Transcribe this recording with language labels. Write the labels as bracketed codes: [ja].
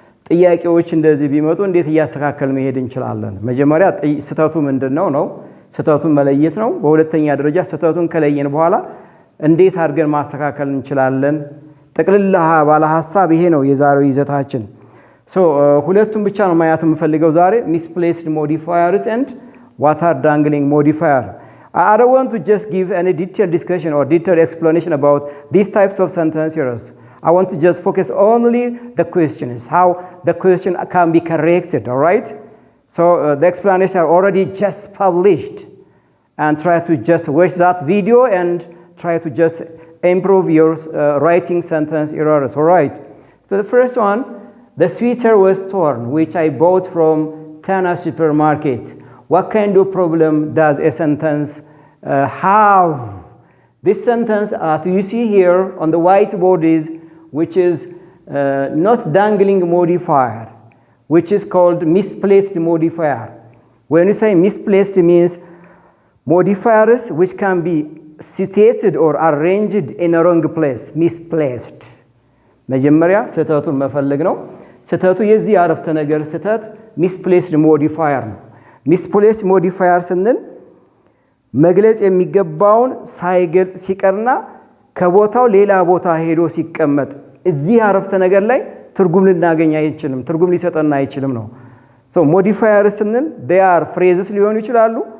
[am] ጥያቄዎች እንደዚህ ቢመጡ እንዴት እያስተካከል መሄድ እንችላለን። መጀመሪያ ስህተቱ ምንድነው ነው ስህተቱን መለየት ነው። በሁለተኛ ደረጃ ስህተቱን ከለየን በኋላ እንዴት አድርገን ማስተካከል እንችላለን። ጠቅልላ ባለ ሐሳብ ይሄ ነው የዛሬው ይዘታችን። So ሁለቱም ብቻ ነው ማየት የምፈልገው ዛሬ [en] misplaced modifiers and what are dangling modifier. I don't want to just give any detailed discussion or detailed explanation about these types of sentence errors. I want to just focus only the questions, how the question can be corrected, all right? So the explanation are already just published, and try to just watch that video and try to just improve your writing sentence errors, all right? So the first one, the sweater was torn, which I bought from Tana supermarket. What kind of problem does a sentence have? This sentence you see here on the whiteboard is, which is not dangling modifier, which is called misplaced modifier. When you say misplaced, it means modifiers which can be situated or arranged in a wrong place, misplaced. [am] መጀመሪያ ስህተቱን መፈለግ ነው። ስህተቱ የዚህ አረፍተ ነገር ስህተት misplaced modifier ነው። misplaced modifier ስንል መግለጽ የሚገባውን ሳይገልጽ ሲቀርና ከቦታው ሌላ ቦታ ሄዶ ሲቀመጥ እዚህ አረፍተ ነገር ላይ ትርጉም ልናገኝ አይችልም፣ ትርጉም ሊሰጠና አይችልም ነው። so modifier ስንል [en] they are phrases [am] ሊሆኑ ይችላሉ፣